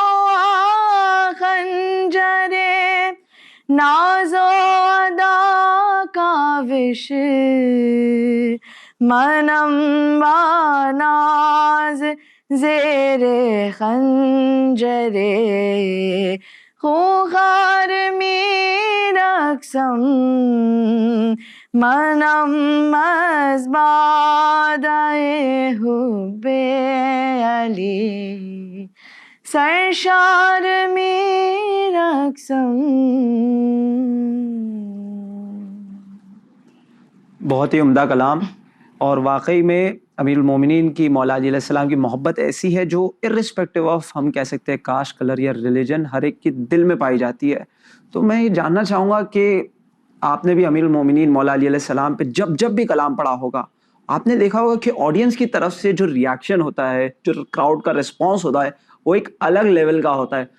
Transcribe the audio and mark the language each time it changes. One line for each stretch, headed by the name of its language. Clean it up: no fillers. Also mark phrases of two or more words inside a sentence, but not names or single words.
Persian: خنجر ناز و ادا کاوش منم با ناز زیر خنجر خوخار می رقصم منم از بادائے حب علی سرشار می رقصم.
Urdu: بہت ہی عمدہ کلام. اور واقعی میں امیر المومنین کی مولا علی علیہ السلام کی محبت ایسی ہے جو
English: irrespective of
Urdu: ہم کہہ سکتے ہیں
English: caste color
Urdu: یا ریلیجن ہر ایک کے دل میں پائی جاتی ہے. تو میں یہ جاننا چاہوں گا کہ آپ نے بھی امیر المومنین مولا علی علیہ السلام پہ جب بھی کلام پڑھا ہوگا آپ نے دیکھا ہوگا کہ آڈینس کی طرف سے جو ریاکشن ہوتا ہے, جو کراؤڈ کا رسپانس ہوتا ہے, وہ ایک الگ لیول کا ہوتا ہے.